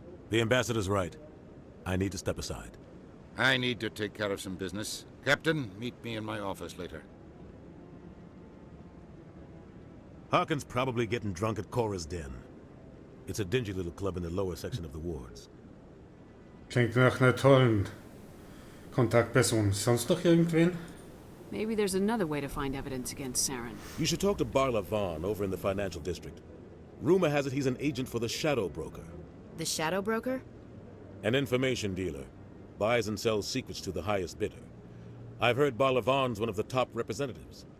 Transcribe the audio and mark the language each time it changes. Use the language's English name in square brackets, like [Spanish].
[English] The Ambassador's right. I need to step aside. I need to take care of some business. Captain, meet me in my office later. Harkin's probably getting drunk at Cora's Den. It's a dingy little club in the lower section of the wards. [German] Klingt nach einer tollen Kontaktperson. Sonst noch irgendwen? [English] Maybe there's another way to find evidence against Saren. You should talk to Barla Vaughn over in the financial district. Rumor has it he's an agent for the Shadow Broker. The Shadow Broker? An information dealer. Buys and sells secrets to the highest bidder. I've heard Barla Vaughn's one of the top representatives.